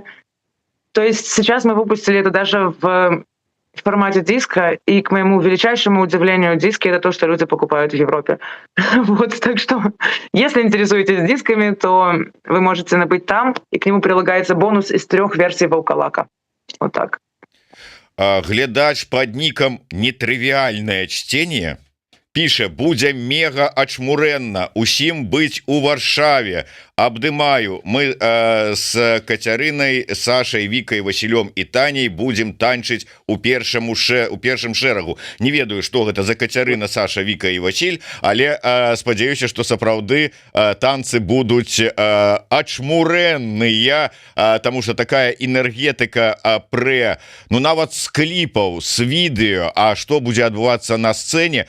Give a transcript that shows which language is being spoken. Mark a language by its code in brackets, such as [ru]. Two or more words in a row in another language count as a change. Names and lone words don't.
[ru] То есть сейчас мы выпустили это даже в формате диска, и, к моему величайшему удивлению, диски — это то, что люди покупают в Европе. Вот, так что, если интересуетесь дисками, то вы можете набыть там, и к нему прилагается бонус из 3 версий «Волколака». Вот так. [be] Глядач [ru] под ником [be] «Нетрывиальное чтение» піша: будзе мега ачмурэнна усім быць у Варшаве. Абдымаю, мы с Кацярынай, Сашай, Вікай, Васілём і Таняй будзем танчыць у першым шэрагу. Не ведаю, што гэта за Кацярына, Саша, Віка і Васіль, але спадзяюся, што сапраўды танцы будуць ачмурэнныя, таму што такая энергетыка ну нават з кліпаў, з відэо, а што будзе адбывацца на сцэне.